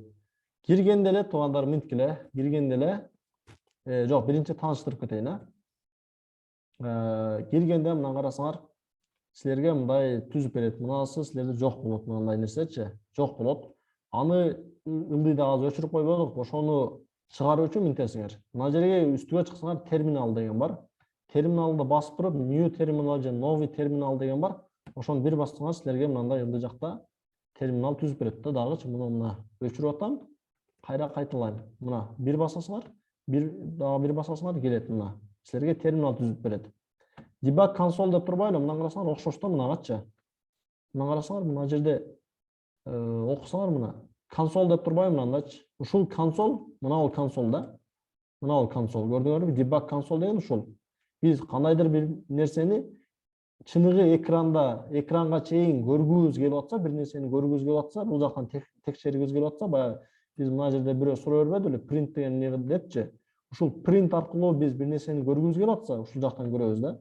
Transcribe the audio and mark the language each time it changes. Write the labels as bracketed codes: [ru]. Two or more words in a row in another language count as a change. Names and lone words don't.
[ky] Киргенде эле туугандар минткиле, киргенде эле жок, биринчи тааныштырып кетейин, киргенде мына карасаңар, силерге мындай түзүп берет. Мынасы силерде жок болот, мындай нерсечи, жок болот. Аны ылдыйда азыр өчүрүп койбодук, ошону чыгаруу үчүн минтесиңер. Мына жерге үстүгө чыксаңар, терминал деген бар. Терминалды басып туруп, [en] new terminal [ky] же [ru] новый терминал [ky] деген бар. Ошону бир бассаңар, силерге мындай ылдый жакта терминал түзүп берет да. Дагычы мына өчүрүп атам. Кайра кайталайм. Мына бир басасыңар, дагы бир басасыңар, келет мына. Силерге терминал түзүп берет. [en] Debug console [ky] деп турбайлы, мына карасаңар окшош да мынагачы. Мына карасаңар, мына жерде окусаңар мына консоль деп турбайбы мындайчы. Ушул консоль, мына бул консоль да. Мына бул консоль. Көрдүңөрбү? [en] Debug console [ky] деген ушул. Биз кандайдыр бир нерсени чыныгы экранга чейин көргүбүз келип атса, бир нерсени көргүбүз келип атса, бул жактан текшергибиз келип атса, баягы биз мына жерде бирөө суроо бербедиби, print деген эмне депчи. Ушул print аркылуу биз бир нерсени көргүбүз келип атса, ушул жактан көрөбүз да.